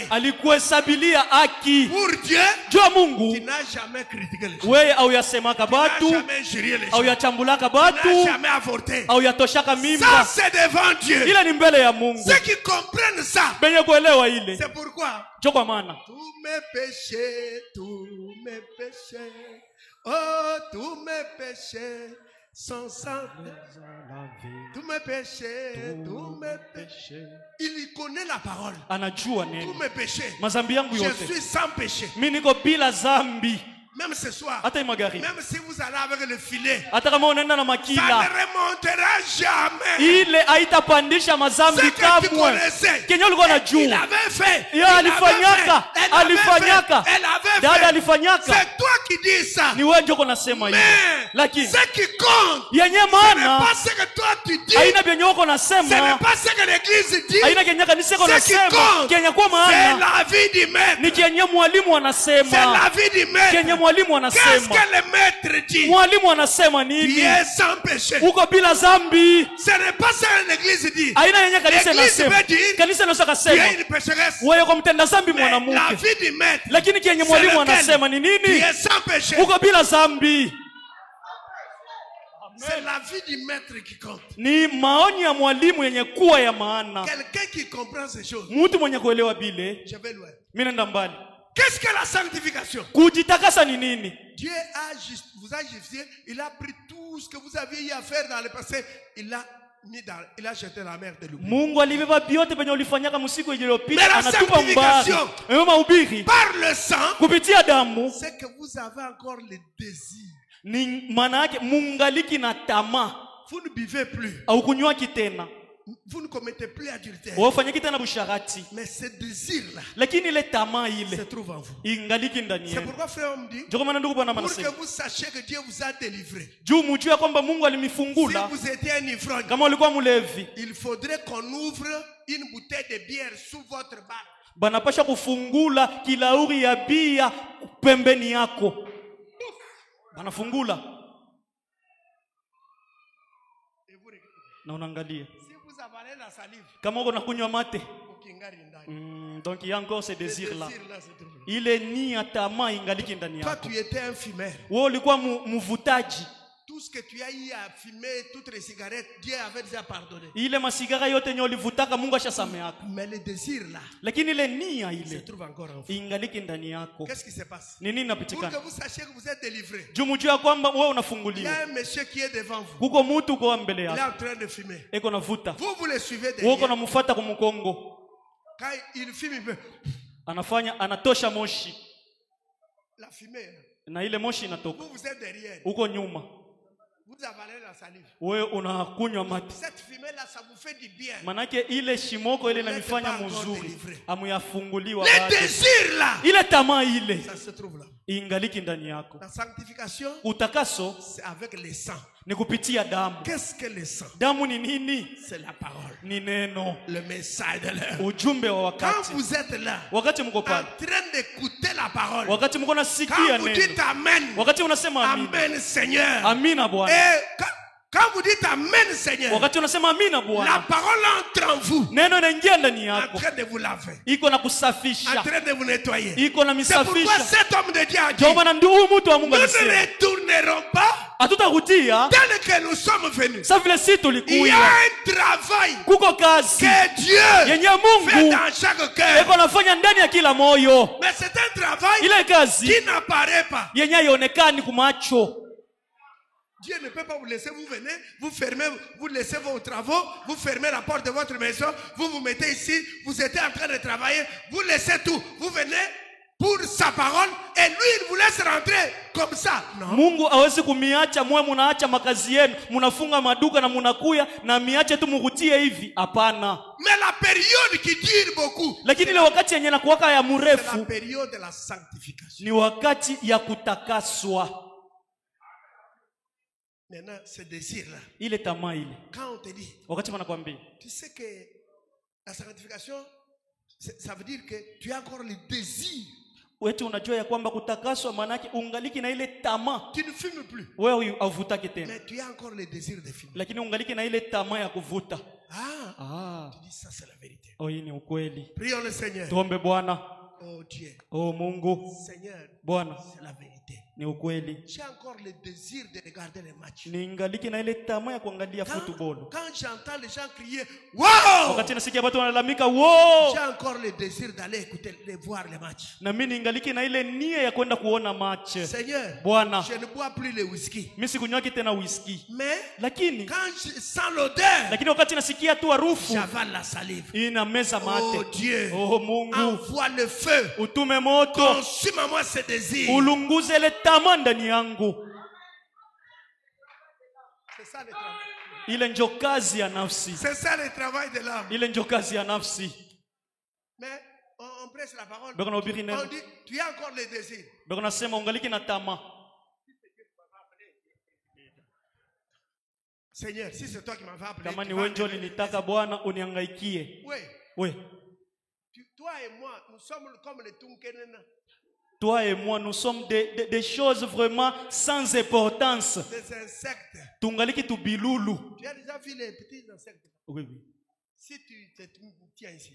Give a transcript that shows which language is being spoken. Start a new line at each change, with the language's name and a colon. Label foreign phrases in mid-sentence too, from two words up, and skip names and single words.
Swahili: alikuhesabilia haki.
French: Pour Dieu,
Swahili: Jua
French: tu
Swahili: Mungu
French: n'as jamais critiqué les gens.
Swahili: wewe au yasemaka
French: Tu n'as
Swahili: batu
French: jamais injurié les
Swahili: au
French: gens.
Swahili: yachambulaka
French: Tu n'as
Swahili: batu
French: jamais avorté.
Swahili: au yatoshaka
French: Ça,
Swahili: mimba.
French: c'est devant Dieu.
Swahili: Ile ni mbele ya Mungu.
French: Ceux qui comprennent ça,
Swahili: Benye kuelewa ile.
French: c'est pourquoi
Swahili: Jo kwa maana
French: tous mes péchés, oh, tous mes péchés sont sans tous mes péchés. Il connaît la parole.
Swahili: anajua
French: Tous
Swahili: neno.
French: mes péchés.
Swahili: Mazambi yangu
French: Je
Swahili: yote.
French: suis sans péché.
Swahili: Mimi niko bila zambi.
French: Même ce soir,
Swahili: Hata imagari.
French: même si vous allez avec le filet,
Swahili: Hata kama unaenda na
French: ça ne
Swahili: makila,
French: remontera jamais.
Swahili: ile haitapandisha mazambi
French: Ce que tu
Swahili: kamwe.
French: connaissais,
Swahili: Kenye ulikuwa
French: il
Swahili: unajua.
French: avait fait.
Swahili: Yeye alifanyaka, alifanyaka.
French: Elle avait
Swahili: Dada
French: fait.
Swahili: alifanyaka.
French: C'est toi qui dis ça.
Swahili: Ni wewe ndio unasema hivyo.
French: Mais
Swahili: Lakini
French: ce qui compte,
Swahili: yenye
French: ce n'est
Swahili: maana
French: pas ce que toi tu dis.
Swahili: haina vyenye uko
French: Ce n'est
Swahili: nasema,
French: pas ce que l'église dit.
Swahili: haina kenye kanisa iko
French: Ce qui
Swahili: nasema.
French: compte,
Swahili: Kenye kwa
French: c'est
Swahili: maana
French: la vie du maître.
Swahili: ni kenye mwalimu
French: C'est
Swahili: anasema.
French: la vie du maître.
Swahili: Kenye mwalimu
French: Qu'est-ce
Swahili: anasema.
French: que le maître dit?
Swahili: Mwalimu anasema
French: Tu
Swahili: nini?
French: es sans péché.
Swahili: Uko bila zambi.
French: Ce n'est pas ça que l'église dit.
Swahili: Haina yenye kanisa
French: L'église
Swahili: inasema.
French: veut dire,
Swahili: Kanisa inaweza
French: tu
Swahili: kusema
French: es une pécheresse.
Swahili: wewe kwa mtenda zambi
French: Mais la
Swahili: mwanamke.
French: vie du maître,
Swahili: Lakini kenye
French: c'est
Swahili: mwalimu
French: lequel?
Swahili: anasema ni
French: Tu
Swahili: nini?
French: es sans péché.
Swahili: Uko bila zambi.
French: C'est la vie du maître qui compte.
Swahili: Ni maoni ya mwalimu yenye kuwa ya maana.
French: Quelqu'un qui comprend ces choses,
Swahili: Mtu mwenye kuelewa bile,
French: je vais loin.
Swahili: mimi naenda mbali.
French: Qu'est-ce que la sanctification?
Swahili: Kujitakasa ni nini?
French: Dieu vous a justifié, il a pris tout ce que vous aviez eu à faire dans le passé, il a jeté la mer de l'oubli.
Swahili: Mungu alibeba vyote penye ulifanyaka msiku iliyopita,
French: Mais la
Swahili: anatupa mbali.
French: sanctification,
Swahili: Mahubiri
French: par le sang,
Swahili: kupitia damu,
French: c'est que vous avez encore le désir.
Swahili: ni maana yake mungaliki na tamaa.
French: Vous ne buvez plus.
Swahili: Au kunywaki tena.
French: Vous ne commettez plus adultère.
Swahili: Wafanyaki tena busharati.
French: Mais ce désir-là,
Swahili: Lakini ile tamaa ile
French: se trouve en vous.
Swahili: ingaliki ndani
French: C'est
Swahili: yenu.
French: pourquoi frère on me dit,
Swahili: Ndio maana ndugu bwana
French: pour que
Swahili: manasema,
French: vous sachiez que Dieu vous a délivré.
Swahili: juu mujue kwamba Mungu
French: Si
Swahili: alimifungula.
French: vous étiez un ivrogne,
Swahili: Kama ulikuwa mlevi,
French: il faudrait qu'on ouvre une bouteille de bière sous votre barbe.
Swahili: banapasha kufungula kilauri ya bia pembeni yako. Banafungula.
French: Et vous regardez.
Swahili: Na unaangalia.
French: Si vous avalez la salive,
Swahili: Kama uko nakunywa mate. ukingari ndani.
French: Donc il y a encore ce Le désir là. désir-là se trouve.
Swahili: Ile nia tamaa ingaliki ndani
French: Toi,
Swahili: yako.
French: tu étais un fumeur.
Swahili: Wewe ulikuwa mvutaji.
French: Tout ce que tu as eu à fumer, toutes les cigarettes, Dieu avait déjà pardonné.
Swahili: Ile masigara yote yenye ulivutaka Mungu ashasameaka.
French: Mais le désir là,
Swahili: Lakini ile nia
French: se
Swahili: ile
French: trouve encore en vous.
Swahili: ingaliki ndani yako.
French: Qu'est-ce qui se passe?
Swahili: Ni nini
French: Pour que
Swahili: napitikana?
French: vous sachiez que vous êtes délivré.
Swahili: Juu mjue kwamba wewe
French: Il y
Swahili: unafunguliwa.
French: a un monsieur qui est devant vous.
Swahili: Kuko mtu uko mbele
French: Il est
Swahili: yako.
French: en train de fumer.
Swahili: Eko navuta.
French: Vous le suivez
Swahili: Wewe uko
French: derrière.
Swahili: namfuata kwa mkongo.
French: Quand il fume, il peut.
Swahili: Anatosha moshi.
French: La fumée.
Swahili: Na ile moshi inatoka.
French: Vous êtes derrière.
Swahili: Uko nyuma.
French: Vous avalez la salive.
Swahili: Wewe unakunywa mate.
French: Cette fumée-là, ça vous fait du bien.
Swahili: Manake ile shimoko ile inanifanya mzuri. Amuyafunguliwa
French: Le
Swahili: bado.
French: désir là,
Swahili: Ile tamaa ile
French: ça se trouve là.
Swahili: ingaliki ndani yako.
French: La sanctification,
Swahili: Utakaso
French: c'est avec le sang.
Swahili: ni kupitia damu.
French: Qu'est-ce que le sang?
Swahili: Damu ni nini?
French: C'est la parole.
Swahili: Ni neno.
French: Le message de l'heure.
Swahili: Ujumbe wa
French: Quand
Swahili: wakati.
French: vous êtes là,
Swahili: Wakati mko
French: en
Swahili: pale.
French: train d'écouter la parole,
Swahili: Wakati mko nasikia
French: quand vous
Swahili: neno.
French: dites Amen,
Swahili: Wakati unasema amina.
French: Amen Seigneur.
Swahili: Amina Bwana.
French: Et quand vous dites Amen Seigneur,
Swahili: Wakati unasema amina
French: la
Swahili: Bwana.
French: parole entre en vous,
Swahili: Neno inaingia ndani
French: en
Swahili: yako.
French: train de vous laver,
Swahili: Iko na
French: en
Swahili: kusafisha.
French: train de vous nettoyer.
Swahili: Iko na
French: C'est pourquoi
Swahili: misafisha.
French: cet homme de Dieu a dit,
Swahili: Ndio maana ndio huyu mtu wa
French: nous
Swahili: Mungu alisema.
French: ne retournerons pas
Swahili: Hatutarudia
French: tel que nous sommes venus.
Swahili: sa vile si
French: Il y a
Swahili: tulikuya.
French: un travail
Swahili: Kuko kazi
French: que Dieu
Swahili: yenye
French: fait
Swahili: Mungu
French: dans chaque cœur.
Swahili: eko nafanya ndani ya kila moyo.
French: Mais c'est un travail
Swahili: Ile kazi
French: qui n'apparaît pas.
Swahili: yenye haionekani kumacho.
French: Dieu ne peut pas vous laisser, vous venez, vous fermez, vous laissez vos travaux, vous fermez la porte de votre maison, vous vous mettez ici, vous êtes en train de travailler, vous laissez tout, vous venez pour sa parole et lui il vous laisse rentrer comme ça. Non.
Swahili: Mungu hawezi kumiacha mwe munaacha makazi yenu, munafunga maduka na munakuya na miache tu mukutie hivi. Hapana.
French: Mais la période qui dure beaucoup,
Swahili: Lakini ile wakati yenye nakuwaka ya
French: c'est la
Swahili: mrefu
French: période de la sanctification.
Swahili: ni wakati ya kutakaswa.
French: Maintenant, ce désir-là,
Swahili: Ile tamaa ile.
French: quand on te dit,
Swahili: Wakati wanakwambia
French: tu sais que la sanctification, ça veut dire que tu as encore le désir.
Swahili: wetu unajua ya kwamba kutakaswa maana yake ungaliki na ile tamaa.
French: Tu ne fumes plus,
Swahili: Wewe havutaki tena.
French: mais tu as encore le désir de fumer.
Swahili: Lakini ungaliki na ile tamaa ya kuvuta.
French: Ah, tu dis ça c'est la vérité.
Swahili: Oh, hii ni ukweli.
French: Prions le Seigneur.
Swahili: Tuombe Bwana.
French: Oh Dieu,
Swahili: Oh Mungu,
French: Seigneur,
Swahili: Bwana,
French: c'est la vérité.
Swahili: ni ukweli.
French: J'ai encore le désir de regarder les matchs.
Swahili: Ningaliki na ile tamaa ya kuangalia football.
French: Quand j'entends les gens crier, wow!
Swahili: Wakati nasikia watu wanalalamika, "Wow!"
French: J'ai encore le désir d'aller écouter, voir les matchs.
Swahili: Na mimi ningaliki na ile nia ya kwenda kuona match.
French: Seigneur,
Swahili: Bwana,
French: je ne bois plus le whisky.
Swahili: mimi sikunywaki tena whisky.
French: Mais
Swahili: Lakini
French: quand je sens l'odeur,
Swahili: wakati nasikia tu harufu,
French: j'avale la salive.
Swahili: inameza mate.
French: Oh Dieu,
Swahili: Oh Mungu,
French: envoie le feu.
Swahili: utume moto,
French: Consume à moi ce désir.
Swahili: ulunguze ile tamaa ndani yangu.
French: C'est ça le travail.
Swahili: Ile ndio kazi ya nafsi.
French: C'est ça le travail de l'âme.
Swahili: Ile ndio kazi ya nafsi.
French: Mais on prêche la parole.
Swahili: Beko nahubiri neno.
French: On dit, tu as encore le désir.
Swahili: Beko nasema ungaliki na tamaa.
French: Seigneur, si c'est toi qui m'avais appelé.
Swahili: Kama
French: tu
Swahili: ni
French: vas
Swahili: wewe ndio
French: me donner
Swahili: nilitaka Bwana uniangaikie.
French: Oui.
Swahili: We,
French: Toi et moi, nous sommes comme les Tunkenena, toi et moi, nous sommes des choses vraiment sans importance. des insectes.
Swahili: Tungaliki tu bilulu.
French: Tu as déjà vu les petits insectes? Oui, oui. Si tu te tiens ici,